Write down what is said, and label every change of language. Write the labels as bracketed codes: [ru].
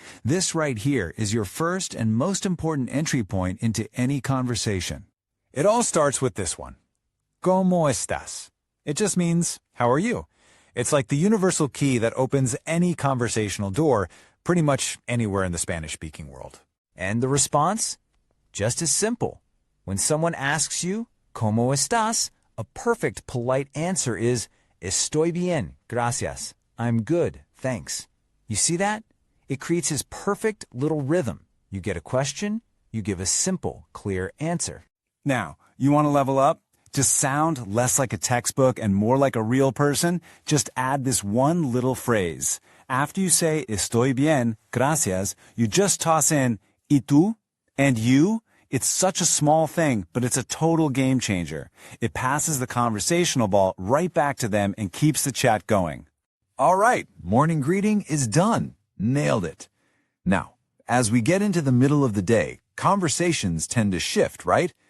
[en] This right here is your first and most important entry point into any conversation. It all starts with this one. [es] ¿Cómo estás? [en] It just means, how are you? It's like the universal key that opens any conversational door, pretty much anywhere in the Spanish-speaking world. And the response? Just as simple. When someone asks you, [es] ¿Cómo estás?, [en] a perfect, polite answer is, [es] Estoy bien, gracias. [en] I'm good, thanks. You see that? It creates his perfect little rhythm. You get a question, you give a simple, clear answer. Now, you want to level up? Just sound less like a textbook and more like a real person? Just add this one little phrase. After you say, [es] Estoy bien, gracias, [en] you just toss in, [es] ¿Y tú? [en] And you? It's such a small thing, but it's a total game changer. It passes the conversational ball right back to them and keeps the chat going. All right, morning greeting is done. Nailed it. Now, as we get into the middle of the day, conversations tend to shift, right?